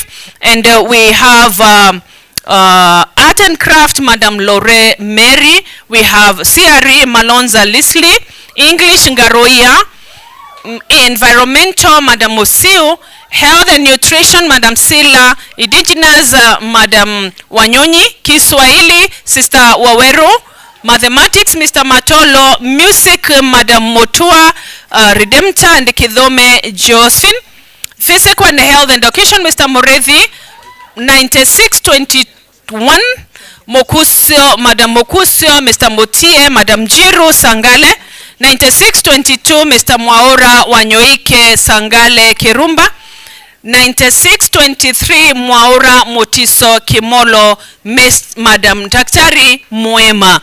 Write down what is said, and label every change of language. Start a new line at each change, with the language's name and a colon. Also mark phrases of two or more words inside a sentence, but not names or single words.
English: And we have Art and Craft, Madam Lore Mary. We have CRE Malonza Leslie, English Ngaroia, Environmental, Madam Osiu, Health and Nutrition, Madam Sila, Indigenous, Madam Wanyonyi, Kiswahili, Sister Waweru, Mathematics, Mr. Matolo, Music, Madam Motua, Redemptor and Kidhome Josephine, Physical and Health and Education, Mr. Morethi, 9621, Mokusio, Madam Mokusio, Mr. Motie, Madam Jiru Sangale, 9622, Mr. Mwaora Wanyoike Sangale Kirumba, 9623 Mwaura Motiso Kimolo, Madam Daktari Mwema.